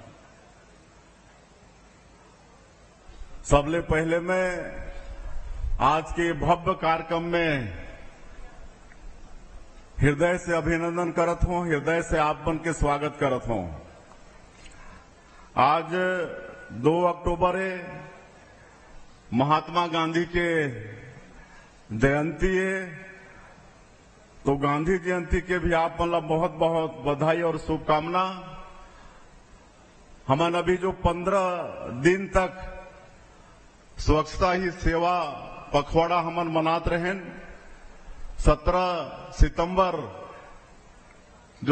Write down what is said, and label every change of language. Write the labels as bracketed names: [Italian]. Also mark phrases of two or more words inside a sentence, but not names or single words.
[Chhattisgarhi] सबले पहले मैं आज के भव्य कार्यक्रम में हृदय से अभिनंदन करत हूं, हृदय से आप मन के स्वागत करत हूं। आज 2 अक्टूबर है, महात्मा गांधी के जयंती है, तो गांधी जयंती के भी आप मतलब बहुत बहुत बधाई और शुभकामना। हमन अभी जो 15 दिन तक स्वच्छता ही सेवा पखवाड़ा हमन मनात रहें, 17 सितंबर जो